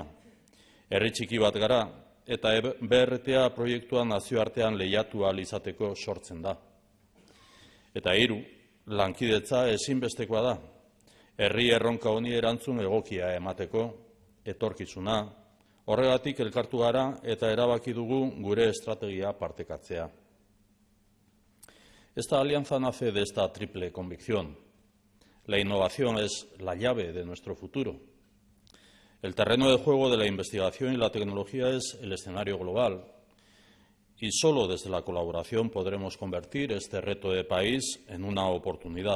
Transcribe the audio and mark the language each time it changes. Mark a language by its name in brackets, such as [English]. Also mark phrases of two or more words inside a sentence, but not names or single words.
[Basque] Herri txiki bat gara eta BRTA proiektua nazioartean lehiatu ahal izateko sortzen da. Eta 3, lankidetza ezinbestekoa da. Herri erronka honi erantzun egokia emateko, etorkizuna. Horregatik elkartu gara eta erabaki dugu gure estrategia partekatzea. [Spanish] Esta alianza nace de esta triple convicción. La innovación es la llave de nuestro futuro. El terreno de juego de la investigación y la tecnología es el escenario global y solo desde la colaboración podremos convertir este reto de país en una oportunidad.